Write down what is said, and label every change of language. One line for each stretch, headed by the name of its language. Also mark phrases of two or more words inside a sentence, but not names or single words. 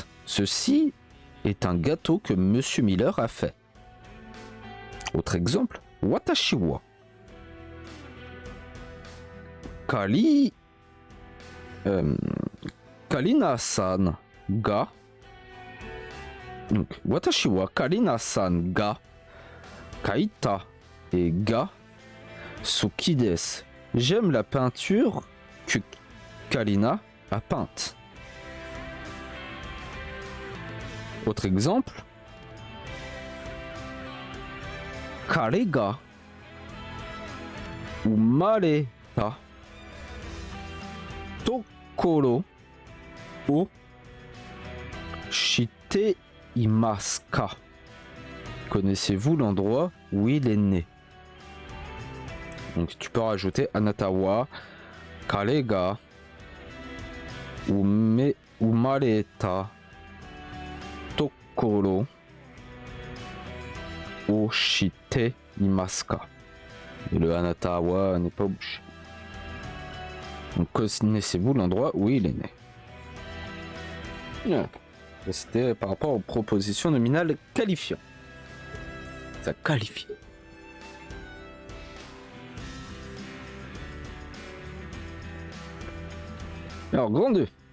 French: Ceci est un gâteau que Monsieur Miller a fait. Autre exemple.
Japanese: 私はカリナさんが.
French: Donc,
Japanese: 私はカリナさんが描いた絵が好きです.
French: J'aime la peinture que Karina a peinte. Autre exemple.
Japanese: 彼が生まれた所をしていますか?
French: Connaissez-vous l'endroit où il est né? Donc tu peux rajouter
Japanese: あなたは彼が生まれた所をしていますか?
French: Et le
Japanese: あなたは
French: n'est pas obligé. Donc connaissez-vous l'endroit où il est né? Yeah. C'était par rapport aux propositions nominales qualifiantes. Ça qualifie. Alors, grand 2.